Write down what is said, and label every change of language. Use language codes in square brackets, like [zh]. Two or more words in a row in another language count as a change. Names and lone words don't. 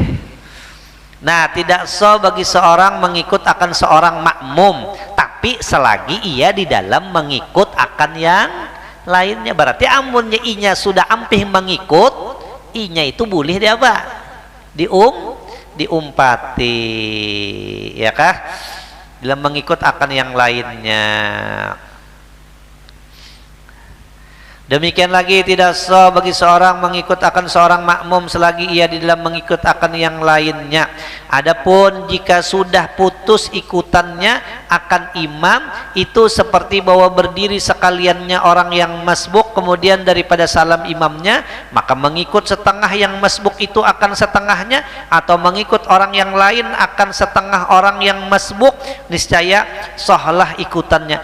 [id] Nah, tidak sah bagi seorang mengikut akan seorang makmum, tapi selagi ia di dalam mengikut akan yang lainnya. [bjn] Berarti amunnya inya sudah ampih mengikut, inya itu boleh dia apa? Diumpati, ya kah? [id] Dalam mengikut akan yang lainnya. Demikian lagi tidak sah bagi seorang mengikut akan seorang makmum selagi ia di dalam mengikut akan yang lainnya. Adapun jika sudah putus ikutannya akan imam, itu seperti bahwa berdiri sekaliannya orang yang masbuk kemudian daripada salam imamnya, maka mengikut setengah yang masbuk itu akan setengahnya, atau mengikut orang yang lain akan setengah orang yang masbuk, niscaya sahlah ikutannya.